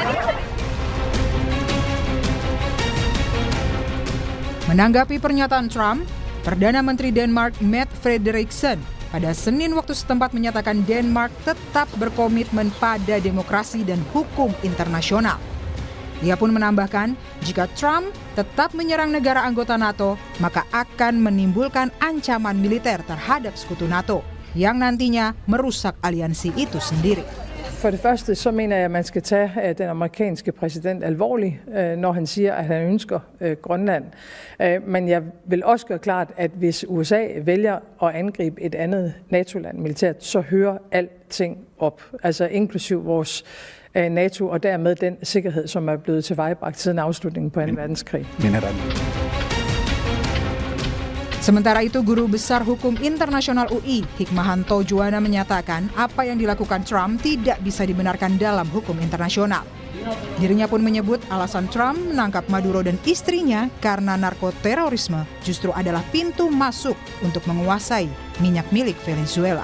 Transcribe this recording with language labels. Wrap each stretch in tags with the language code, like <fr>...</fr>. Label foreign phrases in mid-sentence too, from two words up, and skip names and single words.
<id>Menanggapi pernyataan Trump, Perdana Menteri Denmark Mette Frederiksen pada Senin waktu setempat menyatakan Denmark tetap berkomitmen pada demokrasi dan hukum internasional. Ia pun menambahkan, jika Trump tetap menyerang negara anggota NATO, maka akan menimbulkan ancaman militer terhadap sekutu NATO, yang nantinya merusak aliansi itu sendiri.</id> <da>For det første, så mener jeg, at man skal tage den amerikanske præsident alvorligt, når han siger, at han ønsker Grønland. Men jeg vil også gøre klart, at hvis USA vælger at angribe et andet NATO-land militært, så hører alting op, altså inklusiv vores NATO og dermed den sikkerhed, som er blevet tilvejebragt siden afslutningen på 2. verdenskrig.</da> <id>Sementara itu, Guru Besar Hukum Internasional UI, Hikmahanto Juwana menyatakan apa yang dilakukan Trump tidak bisa dibenarkan dalam hukum internasional. Dirinya pun menyebut alasan Trump menangkap Maduro dan istrinya karena narkoterorisme justru adalah pintu masuk untuk menguasai minyak milik Venezuela.</id>